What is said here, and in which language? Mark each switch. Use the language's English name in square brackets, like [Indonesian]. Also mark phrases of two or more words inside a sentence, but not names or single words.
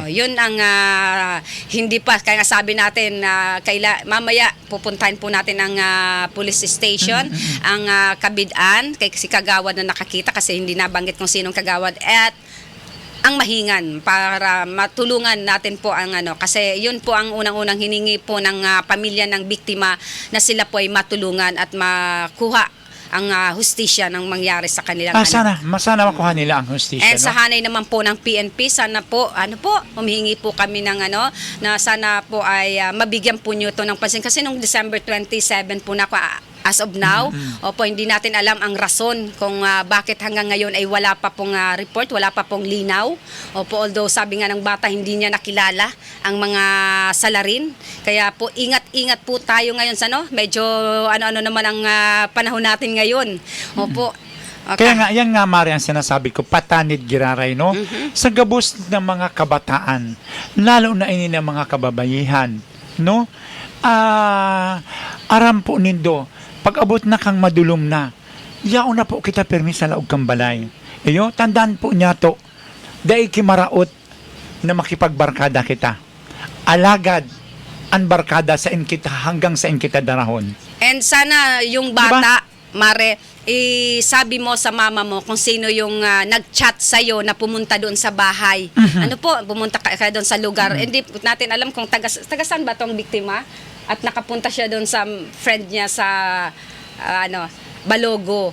[Filipino] Yun ang hindi pa kaya nga sabi natin mamaya pupuntahin po natin ang police station ang Kabidan kay si kagawad na nakakita kasi hindi nabanggit kung sinong kagawad at ang Mahingan para matulungan natin po ang kasi yun po ang unang-unang hiningi po ng pamilya ng biktima na sila po ay matulungan at makuha ang hustisya ng mangyari sa kanilang sana makuha nila ang hustisya. And sa hanay naman po ng PNP, sana po, humihingi po kami ng na sana po ay mabigyan po nyo ito ng pansin. Kasi nung December 27 po na [English] as of now, [Filipino] hindi natin alam ang rason kung bakit hanggang ngayon ay wala pa pong report, wala pa pong linaw. Although sabi nga ng bata, hindi niya nakilala ang mga salarin. Kaya po, ingat-ingat po tayo ngayon sa medyo ano naman ang panahon natin ngayon. Okay. Kaya nga, yan nga Mari ang sinasabi ko, [Bikol] patanid giraray, no? Sa gabos ng mga kabataan, lalo na ini ng mga kababayihan, no? Aram po nindo, pag abot na kang madulom na, yaon na po kita permi sa laog kang balay. Tandaan po niya to, dahil kimaraot na makipagbarkada kita. Alagad, ang barkada sa kita hanggang sa kita darahon. [Filipino] And sana yung bata, Mare, sabi mo sa mama mo kung sino yung nag-chat sa'yo na pumunta doon sa bahay. Pumunta ka doon sa lugar. Hindi natin alam kung taga-saan ba tong biktima? At nakapunta siya doon sa friend niya sa Balogo.